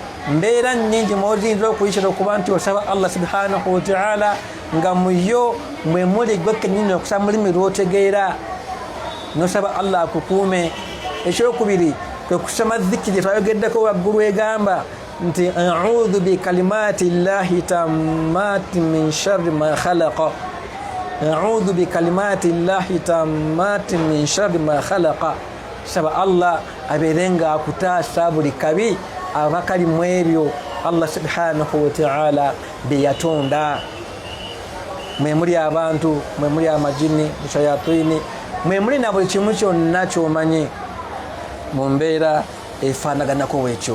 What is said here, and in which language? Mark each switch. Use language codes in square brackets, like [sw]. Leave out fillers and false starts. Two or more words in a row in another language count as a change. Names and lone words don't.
[lg] mbeera nnyingi mwoziyinza okuyitira okuba nti osaba Allah [ar] سبحانه وتعالى [lg] nga muyo mwe muli gwe kennyini okusaba mulimi lwotegeera nosaba Allah akukuume. Ekyokubiri kwe kusoma dhikiri twayogeddeko waggulu egamba nti [ar] أعوذ بكلمات الله التامات من شر ما خلق. أعوذ بكلمات الله التامات من شر ما خلق. [lg] Saba Allah abeerenga akutaasa buli kabi abakali mu ebyo Allah [ar] سبحانه وتعالى [lg] bye yatonda. Mwe muli abantu, mwe muli amajini, shayatini, mwe muli na buli kimu kyonna ky'omanyi mu mbeera efaanaganako bwekyo.